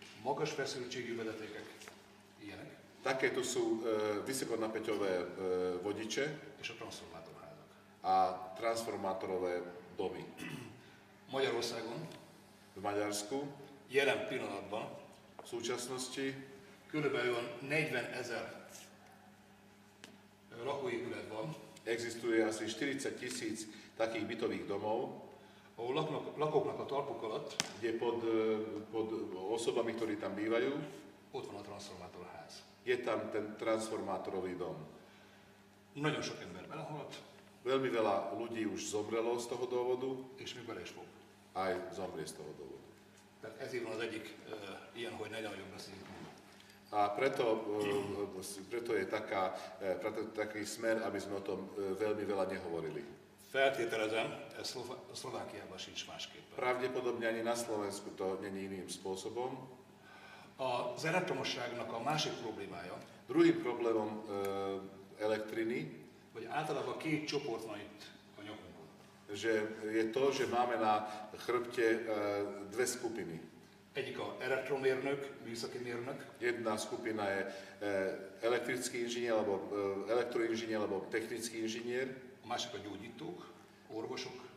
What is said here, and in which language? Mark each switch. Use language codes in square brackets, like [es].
[hu] Magas feszültségű vezetékek, ilyenek, [sk] Takéto sú vysokonapäťové vodiče [hu] és a transformátorházak. [sk] a transformátorové domy. [hu] Magyarországon [sk] V Maďarsku [hu] jelen pillanatban [sk] v súčasnosti [hu] körülbelül 40 000 lakóépület van, [sk] existuje asi 40 000 takých bytových domov, [hu] ahol lakóknak a talpuk alatt [sk] kde pod osobami, ktorí tam bývajú, [hu] ott van a transformátorház. [sk] je tam ten transformátorový dom. [hu] Nagyon sok ember belehalt, [sk] Veľmi veľa ľudí už zomrelo z toho dôvodu, [hu] és még bele is fog. [sk] aj zomrie z toho dôvodu. [hu] Tehát ezért van az egyik ilyen, hogy ne nagyon beszéljünk. [sk] A preto je taký smer, aby sme o tom veľmi veľa nehovorili. [hu] Feltételezem, ez Szlovákiában sincs másképpen. [sk] Pravdepodobne ani na Slovensku to není iným spôsobom. [hu] Az elektromosságnak a másik problémája, [sk] Druhým problémom elektriny, [hu] hogy általában két csoport van itt a nyakunkon. [sk] je to, že máme na chrbte dve skupiny. [hu] Egyik a elektromérnök, műszaki mérnök, [sk] Jedna skupina je elektrický inžinier, alebo elektroinžinier, alebo technický inžinier. [hu] a másik a gyógyítók, orvosok.